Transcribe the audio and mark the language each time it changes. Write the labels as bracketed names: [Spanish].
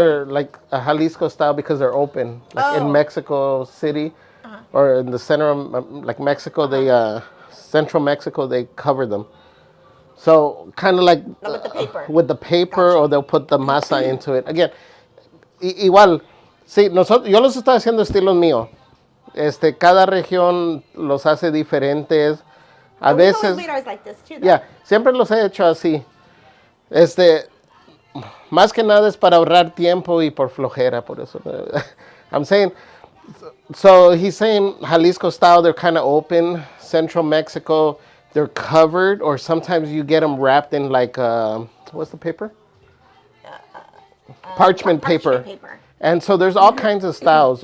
[English] they're like a Jalisco style because they're open. Like in Oh. Mexico City or in the center of like Mexico, they central Mexico, they cover them. So kind of like With the paper. with the paper, Gotcha. or they'll put the masa into it. Again, [Spanish] igual, sí, yo los estoy haciendo estilos mío. Cada región los hace diferentes. A [English] We've always [Spanish] veces, [English] made ours like this too, though. [Spanish] ya, siempre los he hecho así. Más que nada es para ahorrar tiempo y por flojera, por eso. [English] I'm saying, so he's saying Jalisco style, they're kind of open. Central Mexico, they're covered, or sometimes you get them wrapped in like, what's the paper? Parchment paper. And so there's all kinds of styles.